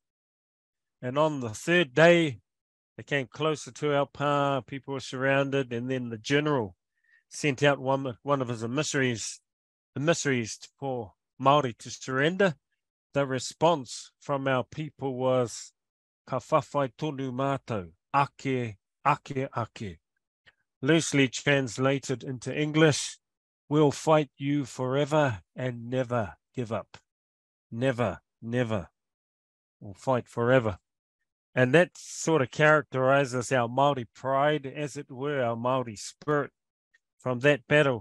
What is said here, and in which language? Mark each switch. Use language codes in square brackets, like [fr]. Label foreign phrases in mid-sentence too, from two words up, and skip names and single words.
[en] And on the third day, they came closer to our pa, people were surrounded, and then the general sent out one of his emissaries for Māori to surrender. The response from our people was, [mi] ka whawhai tonu mātou, ake, ake, ake. [en] Loosely translated into English, we'll fight you forever and never give up. Never, never. We'll fight forever. And that sort of characterizes our Māori pride, as it were, our Māori spirit from that battle.